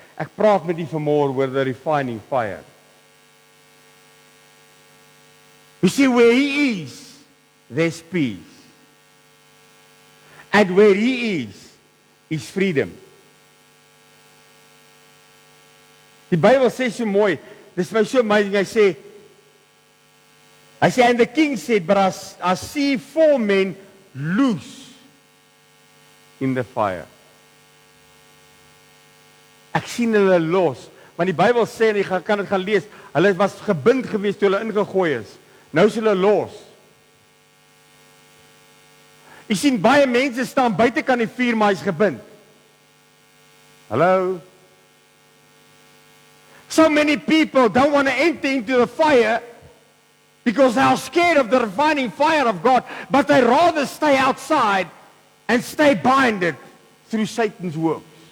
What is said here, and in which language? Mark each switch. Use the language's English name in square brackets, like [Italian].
[Afrikaans] Ek praat met u vanmôre oor [English] the refining fire. You see, where he is, there's peace. And where he is freedom. [Afrikaans] Die Bybel sê so mooi, dis my so amazing, hy sê, [English] and the king said, but I see 4 men loose in the fire. [Afrikaans] Ek sien hulle los, want die Bybel sê, en jy kan dit gaan lees, hulle was gebind gewees toe hulle ingegooi is. Nou is hulle los. Jy sien, baie mense staan buitekant die vuur, maar hy's gebind. Hallo? [English] So many people don't want to enter into the fire because they are scared of the refining fire of God, but they rather stay outside and stay binded through Satan's works.